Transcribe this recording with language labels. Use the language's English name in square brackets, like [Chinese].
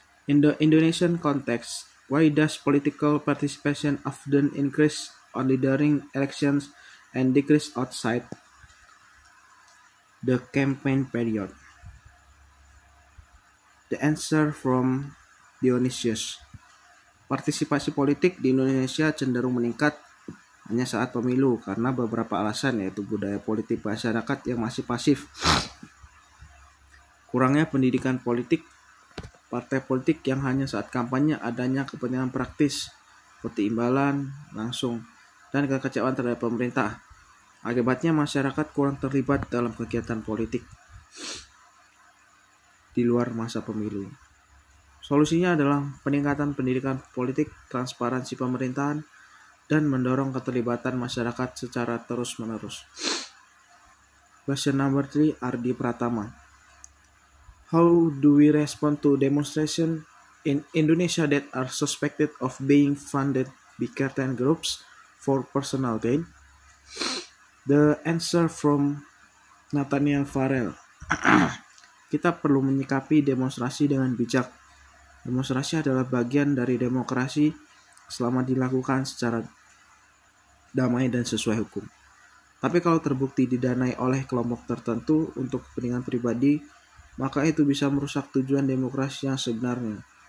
[English] In the Indonesian context, why does political participation often increase only during elections and decrease outside the campaign period? The answer from Dionysius. [Indonesian] Partisipasi politik di Indonesia cenderung meningkat hanya saat pemilu karena beberapa alasan, yaitu budaya politik masyarakat yang masih pasif, kurangnya pendidikan politik, partai politik yang hanya saat kampanye, adanya kepentingan praktis seperti imbalan langsung, dan kekecewaan terhadap pemerintah. Akibatnya masyarakat kurang terlibat dalam kegiatan politik di luar masa pemilu. Solusinya adalah peningkatan pendidikan politik, transparansi pemerintahan, dan mendorong keterlibatan masyarakat secara terus-menerus. [English] Question number 3, Ardi Pratama. How do we respond to demonstration in Indonesia that are suspected of being funded by certain groups for personal gain? The answer from Nathaniel Farrell. [Indonesian] Kita perlu menyikapi demonstrasi dengan bijak. Demonstrasi adalah bagian dari demokrasi selama dilakukan secara damai dan sesuai hukum. Tapi kalau terbukti didanai oleh kelompok tertentu untuk kepentingan pribadi, maka itu bisa merusak tujuan demokrasi yang sebenarnya.